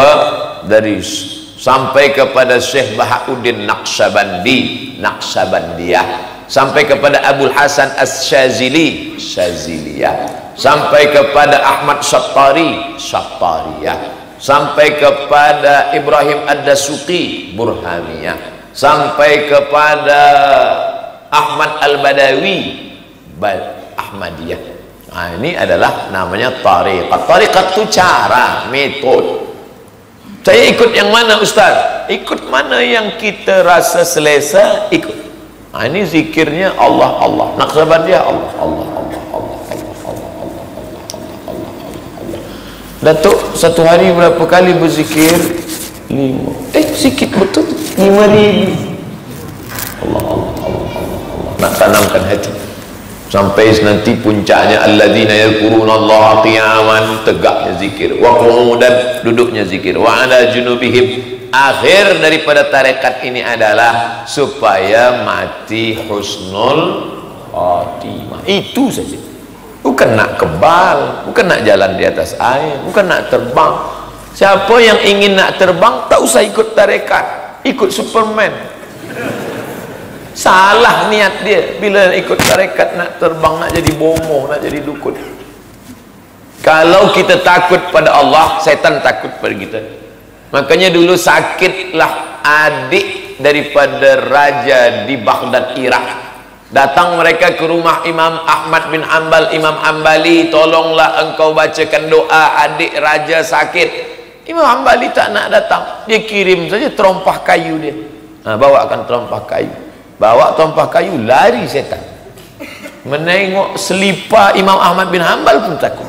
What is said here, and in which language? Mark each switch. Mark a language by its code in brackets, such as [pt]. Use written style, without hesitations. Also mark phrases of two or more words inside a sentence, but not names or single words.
[ms] Dari sampai kepada Syekh Bahauddin Naqsabandiyah, sampai kepada Abul Hasan As-Syazili, Syaziliyah, sampai kepada Ahmad Syattariyah, sampai kepada Ibrahim Ad-Dasuqi, Burhaniyah, sampai kepada Ahmad Al-Badawi, Ahmadiyah. Nah, ini adalah namanya tariqat. Tariqat itu cara, metode. Saya ikut yang mana Ustaz? Ikut mana yang kita rasa selesa, ikut. Nah, ini zikirnya Allah Allah. [ar] نقشبندية الله الله الله الله الله الله الله الله الله. [ms] Datuk satu hari berapa kali berzikir? 5. Sikit betul. 5,000. [ar] الله الله الله الله الله. [ms] Nak tanamkan hati. Sampai nanti puncaknya [ar] الذين يذكرون الله قياما, [ms] tegaknya zikir, [ar] وقعودا, [ms] duduknya zikir, [ar] وعلى جنوبهم. [ms] Akhir daripada tarekat ini adalah supaya mati [ar] حسن الخاتمة. [ms] Itu saja. Bukan nak kebal, bukan nak jalan di atas air, bukan nak terbang. Siapa yang ingin nak terbang tak usah ikut tarekat, ikut Superman. Salah niat dia bila ikut tarekat, nak terbang, nak jadi bomoh, nak jadi dukun. Kalau kita takut pada Allah, setan takut pada kita. Makanya dulu sakitlah adik daripada raja di Baghdad, Irak. Datang mereka ke rumah Imam Ahmad bin Hanbal, Imam Hanbali, tolonglah engkau bacakan doa, adik raja sakit. Imam Hanbali tak nak datang, dia kirim saja terompah kayu dia. Bawakan terompah kayu. Bawa terompah kayu, lari setan. Menengok selipar Imam Ahmad bin Hanbal pun takut.